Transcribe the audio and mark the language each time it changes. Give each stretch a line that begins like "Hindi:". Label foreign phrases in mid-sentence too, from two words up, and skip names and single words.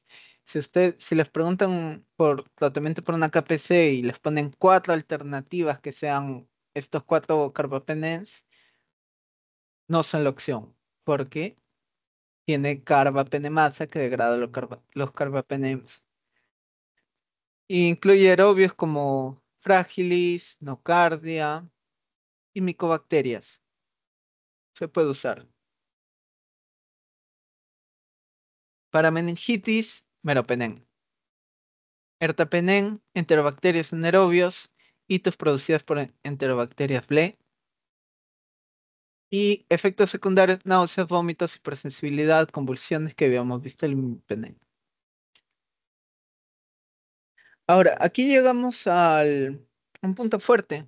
Spanish: Si les preguntan por tratamiento por una KPC y les ponen cuatro alternativas que sean estos cuatro carbapenems, no son la opción, porque tiene carbapenemasa que degrada los carbapenems. Incluye aerobios como Fragilis, Nocardia y micobacterias. Se puede usar. Para meningitis, meropenem. Ertapenem, enterobacterias anaerobios, hitos producidas por enterobacterias BLE. Y efectos secundarios, náuseas, vómitos, hipersensibilidad, convulsiones que habíamos visto el imipenem. Ahora, aquí llegamos al un punto fuerte.